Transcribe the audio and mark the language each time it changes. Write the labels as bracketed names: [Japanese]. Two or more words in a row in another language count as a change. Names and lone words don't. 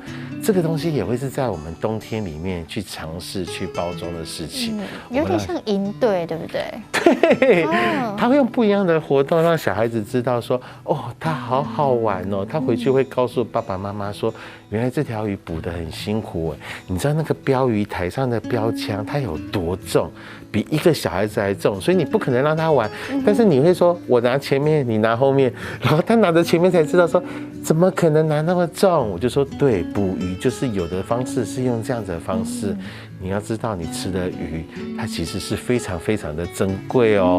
[Chinese] 這個東西也會是在我們冬天裡面去嘗試去包裝的事情，有點像營隊，對不對？對，他會用不一樣的活動讓小孩子知道說，哦，他好好玩哦，他回去會告訴爸爸媽媽說，原來這條魚捕得很辛苦，你知道那個標魚台上的標槍它有多重，比一個小孩子還重，所以你不可能讓他玩，但是你會說我拿前面，你拿後面，然後他拿着前面才知道說，怎麼可能拿那麼重？我就說對，捕魚就是有的方式是用這樣子的方式，你要知道你吃的魚，它其實是非常非常的珍貴哦。